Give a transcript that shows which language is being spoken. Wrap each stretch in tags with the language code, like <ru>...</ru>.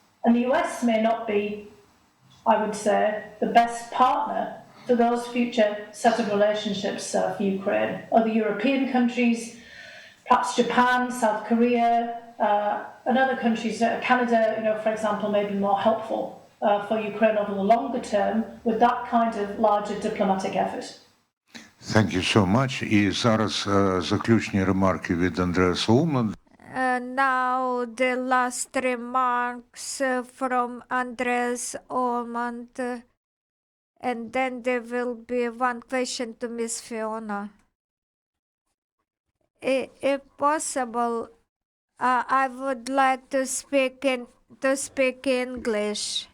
<en>And the US may not be, I would say, the best partner for those future set of relationships for Ukraine. Other European countries, perhaps Japan, South Korea, and other countries, Canada, for example, may be more helpful for Ukraine over the longer term with that kind of larger diplomatic effort. Thank you so much.</en> <uk>І зараз заключні ремарки від Андреаса Умланда.</uk> <en>Now the last remarks from Andreas Umland, and then there will be one question to Miss Fiona. If possible, I would like to speak English.</en>